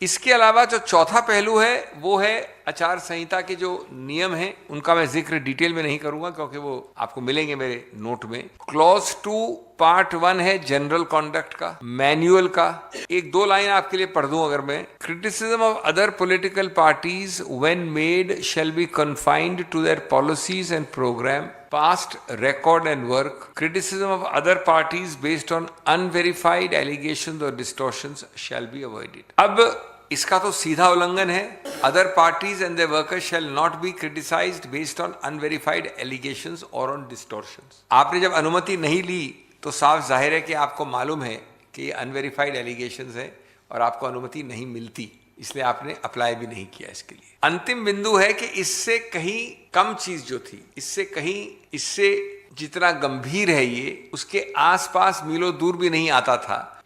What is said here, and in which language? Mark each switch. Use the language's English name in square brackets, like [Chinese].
[Hindi] इसके अलावा जो चौथा पहलू है, वो है आचार संहिता के जो नियम हैं, उनका मैं जिक्र डिटेल में नहीं करूंगा, क्योंकि वो आपको मिलेंगे मेरे नोट में। क्लॉज 2 पार्ट 1 है जनरल कॉन्डक्ट का, मैनुअल का। 1-2 लाइन आपके लिए पढ़ दूं अगर मैं। [English] Criticism of other political parties when made shall be confined to their policies and program, past record and work. Criticism of other parties based on unverified allegations or distortions shall be avoided. [Hindi] अब इसका तो सीधा उल्लंघन है। [English] Other parties and their workers shall not be criticized based on unverified allegations or on distortions. [Hindi] आपने जब अनुमति नहीं ली तो साफ जाहिर है कि आपको मालूम है कि ये अनवेरिफाइड एलिगेशंस है और आपको अनुमति नहीं मिलती, इसलिए आपने अप्लाई भी नहीं किया इसके लिए। अंतिम बिंदु है कि इससे कहीं कम चीज जो थी, इससे जितना गंभीर है ये, उसके आसपास मीलों दूर भी नहीं आता था।